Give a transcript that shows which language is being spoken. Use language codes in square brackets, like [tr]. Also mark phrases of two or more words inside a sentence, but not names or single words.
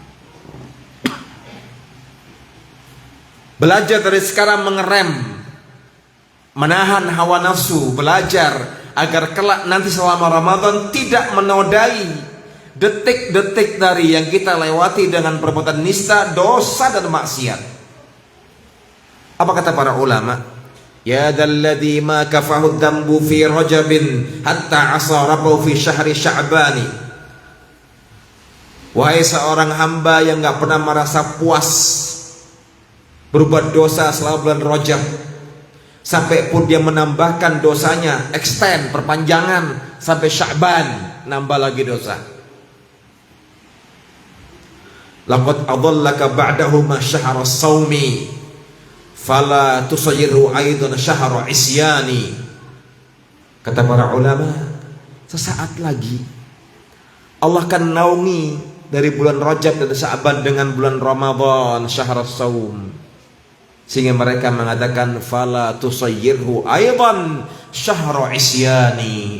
[id] Belajar dari sekarang mengerem, menahan hawa nafsu, belajar agar kelak nanti selama Ramadan tidak menodai detik-detik dari yang kita lewati dengan perbuatan nista, dosa dan maksiat. Apa kata para ulama? [ar] يا ذا الذي ما كفاه الذنب في رجب حتى عصى ربه في شهر شعبان. [id] Wahai seorang hamba yang gak pernah merasa puas berbuat dosa selama bulan Rajab, sampai pun dia menambahkan dosanya, extend, perpanjangan sampai Sya'ban, nambah lagi dosa. [ar] لقد أظلك بعده ما شهر الصوم فلا تصيره أيضا شهر عصيان. [id] Kata para ulama, sesaat lagi Allah akan naungi dari bulan Rajab dan Sya'ban dengan bulan Ramadan, [ar] شهر الصوم, [id] sehingga mereka mengatakan [ar] فلا تصيره أيضا شهر عصيان.